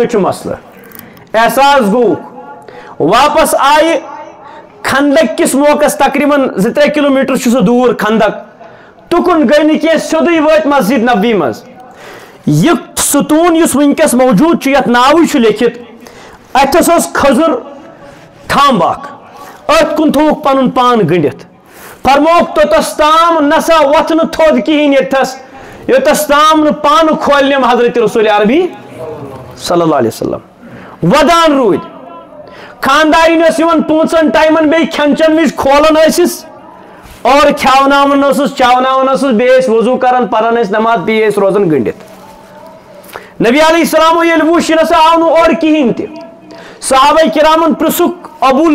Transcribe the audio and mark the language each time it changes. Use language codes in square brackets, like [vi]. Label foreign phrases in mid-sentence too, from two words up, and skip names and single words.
[ks] کٲٹھۍ چھُ مسلہٕ احساس گوٚوُکھ واپس آیہِ کھندق کِس موقعس تقریٖباً 2-3 کِلوٗمیٖٹر چھُ سُہ دوٗر کھندق تُکُن گٔے نہٕ کینٛہہ سیوٚدُے وٲتۍ مسجد نبوی منٛز یہِ ستوٗن یُس وٕنکیٚس موجوٗد چھُ یتھ ناوٕے چھُ لیکھِتھ اتھس اوس کھٔزُر تھمب اکھ أتھۍ کُن تھووُکھ پنُن پان گٔنڈِتھ فرمووُکھ توٚتس تام نسا وۄتھ نہٕ تھوٚد کِہیٖنۍ یوٚتس تام نہٕ پانہٕ کھولنِم حضرت رسول عربی [ar] صلی اللہ علیہ وسلم [ks] ودان روٗدۍ خاندارِنۍ ٲس یِوان 5 ٹایمن بیٚیہِ کھٮ۪ن چٮ۪ن وِزِ کھولان ٲسِس اور کھٮ۪وناوان ٲسٕس چاوناوان ٲسٕس بیٚیہِ ٲسۍ وضوٗ کران پران ٲسۍ نماز بیٚیہِ ٲسۍ روزان گٔنڈِتھ نبی علیہ السلامو ییٚلہِ وُچھ یہِ نسا آو نہٕ اورٕ کِہیٖنۍ تہِ صحابہ کرامن پرژھُکھ ابو